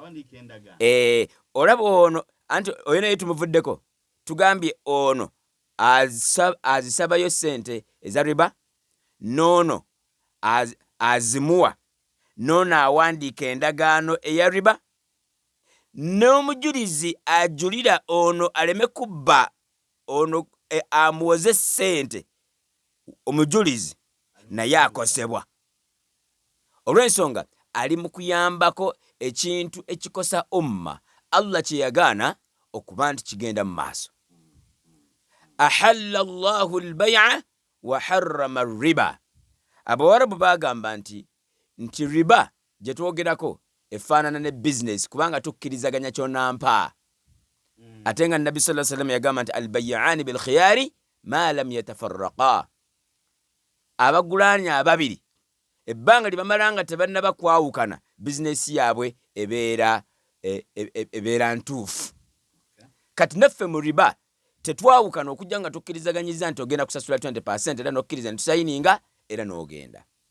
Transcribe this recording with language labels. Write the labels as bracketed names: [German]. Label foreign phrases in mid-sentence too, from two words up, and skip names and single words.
[Ganda] olaba ono anti oyo naye tumuvuddeko tugambye ono azisabayo sente eza riba, noono azimuwa, noono awandiika endagaano eya riba, n'omujulizi ajulira ono aleme kubba ono amuwoze sente, omujulizi naye akosebwa. Olw'ensonga ali mu kuyambako ekintu ekikosa umma Allah kye yagaana okuba nti kigenda mu maaso. [Arabic] أحل الله البيع وحرم الربا. [Ganda] Abawarabu bagamba nti riba gye twogerako efaanana ne business kubanga tukkirizaganya kyonampa. Ate nga Nabbi [Arabic] صلى الله عليه وسلم [Ganda] yagamba nti [Arabic] البيعان بالخيار ما لم يتفرقا. [Ganda] Abagulani ababiri ebbanga libamala nga tebannaba kwawukana bizinesi yaabwe ebeera ntuufu. Kati naffe mu riba tetwawukana okujja nga tukkirizaganyiza nti ogenda kusasula 20% era nokkiriza ntusayininga era n'ogenda.